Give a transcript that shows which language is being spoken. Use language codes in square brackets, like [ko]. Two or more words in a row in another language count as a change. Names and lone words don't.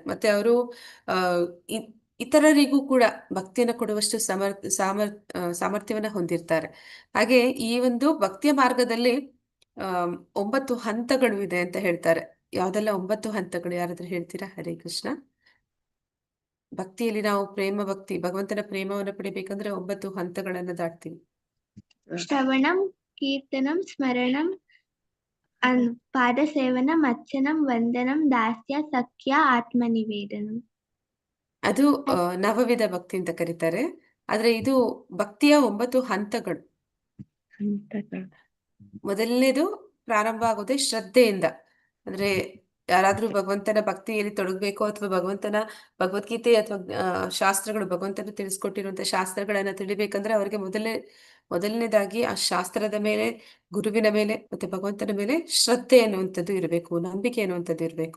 [kn] ಮತ್ತೆ ಅವರು ಆ ಇತರರಿಗೂ ಕೂಡ ಭಕ್ತಿಯನ್ನು ಕೊಡುವಷ್ಟು ಸಾಮರ್ಥ್ಯವನ್ನ ಹೊಂದಿರ್ತಾರೆ. ಹಾಗೆ ಈ ಒಂದು ಭಕ್ತಿಯ ಮಾರ್ಗದಲ್ಲಿ 9 ಹಂತಗಳು ಇದೆ ಅಂತ ಹೇಳ್ತಾರೆ. ಯಾವ್ದೆಲ್ಲ 9 ಹಂತಗಳು ಯಾರಾದ್ರೂ ಹೇಳ್ತೀರಾ? [sa] ಹರೇ ಕೃಷ್ಣ. [kn] ಭಕ್ತಿಯಲ್ಲಿ ನಾವು ಪ್ರೇಮ ಭಕ್ತಿ, ಭಗವಂತನ ಪ್ರೇಮವನ್ನು ಪಡಿಬೇಕಂದ್ರೆ 9 ಹಂತಗಳನ್ನ ದಾಟ್ತೀವಿ. [sa] ಶ್ರವಣಂ ಕೀರ್ತನಂ ಸ್ಮರಣಂ ಪಾದಸೇವನಂ ಅರ್ಚನಂ ವಂದನಂ ದಾಸ್ಯ ಸಖ್ಯ ಆತ್ಮನಿವೇದನಂ. [kn] ಅದು ನವವಿಧ ಭಕ್ತಿ ಅಂತ ಕರೀತಾರೆ. ಆದ್ರೆ ಇದು ಭಕ್ತಿಯ 9 ಹಂತಗಳು. ಮೊದಲನೇದು ಪ್ರಾರಂಭ ಆಗೋದೇ ಶ್ರದ್ಧೆಯಿಂದ. ಅಂದ್ರೆ ಯಾರಾದ್ರೂ ಭಗವಂತನ ಭಕ್ತಿಯಲ್ಲಿ ತೊಡಗಬೇಕು ಅಥವಾ ಭಗವದ್ಗೀತೆ ಅಥವಾ ಶಾಸ್ತ್ರಗಳು, ಭಗವಂತನ ತಿಳಿಸ್ಕೊಟ್ಟಿರುವಂತಹ ಶಾಸ್ತ್ರಗಳನ್ನ ತಿಳಿಬೇಕಂದ್ರೆ ಅವರಿಗೆ ಮೊದಲನೇದಾಗಿ ಆ ಶಾಸ್ತ್ರದ ಮೇಲೆ, ಗುರುವಿನ ಮೇಲೆ ಮತ್ತೆ ಭಗವಂತನ ಮೇಲೆ ಶ್ರದ್ಧೆ ಅನ್ನುವಂಥದ್ದು ಇರಬೇಕು, ನಂಬಿಕೆ ಅನ್ನುವಂಥದ್ದು ಇರಬೇಕು.